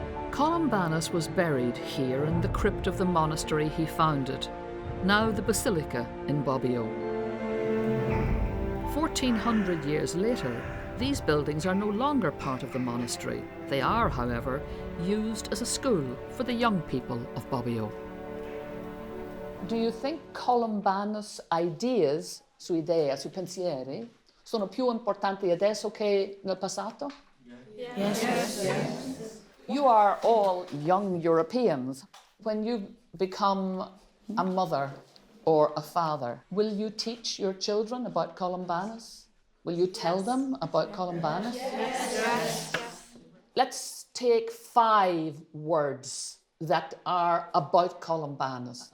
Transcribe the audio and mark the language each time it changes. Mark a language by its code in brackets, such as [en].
[en] Columbanus was buried here in the crypt of the monastery he founded, now the Basilica in Bobbio. 1400 years later, these buildings are no longer part of the monastery. They are, however, used as a school for the young people of Bobbio. [it] Do you think Columbanus' ideas, sue idee, sui pensieri, sono più importanti adesso che nel passato? [en] Yes. You are all young Europeans. When you become a mother or a father, will you teach your children about Columbanus? Will you tell them about Columbanus? Yes. Let's take 5 words that are about Columbanus.